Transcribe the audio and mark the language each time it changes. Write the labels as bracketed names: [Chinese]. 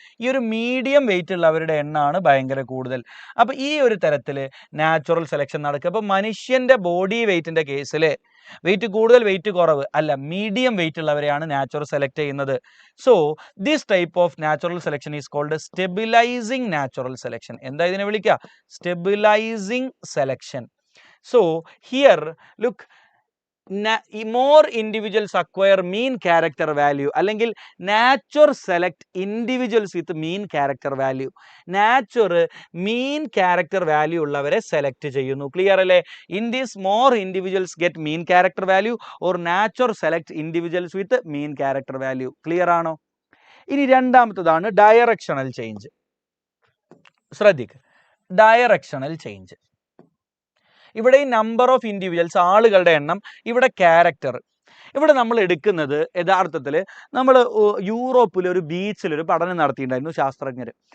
[Malayalam] ഈ ഒരു medium wait ഉള്ളവരുടെ എണ്ണമാണ് ഭയങ്കര കൂടുതൽ. അപ്പോൾ ഈ ഒരു തരത്തിൽ നാച്ചുറൽ സെലക്ഷൻ നടക്കുക. അപ്പോൾ മനുഷ്യൻ്റെ ബോഡി വെയിറ്റിൻ്റെ കേസിൽ വെയിറ്റ് കൂടുതൽ വെയിറ്റ് കുറവ് അല്ല, മീഡിയം വെയിറ്റ് ഉള്ളവരെയാണ് നാച്ചുറൽ സെലക്ട് ചെയ്യുന്നത്. [English] So this type of natural selection is called stabilising natural selection. [Malayalam] എന്താ ഇതിനെ വിളിക്കുക? Stabilising selection. [English] So here look, more individuals acquire mean character value, അല്ലെങ്കിൽ nature select individuals with mean character value. nature mean character value [Malayalam] ഉള്ളവരെ select ചെയ്യുന്നു. Clear അല്ലേ? [English] in this more individuals get mean character value or nature select individuals with mean character value. [Malayalam] Clear ആണോ? ഇനി രണ്ടാമത്തതാണ് directional change. ശ്രദ്ധിക്കുക, directional change. ഇവിടെ ഈ [English] number of individuals, [Malayalam] ആളുകളുടെ എണ്ണം, ഇവിടെ ക്യാരക്ടർ. ഇവിടെ നമ്മൾ എടുക്കുന്നത് യഥാർത്ഥത്തിൽ നമ്മൾ യൂറോപ്പിൽ ഒരു ബീച്ചിൽ ഒരു പഠനം നടത്തിയിട്ടുണ്ടായിരുന്നു ശാസ്ത്രജ്ഞർ.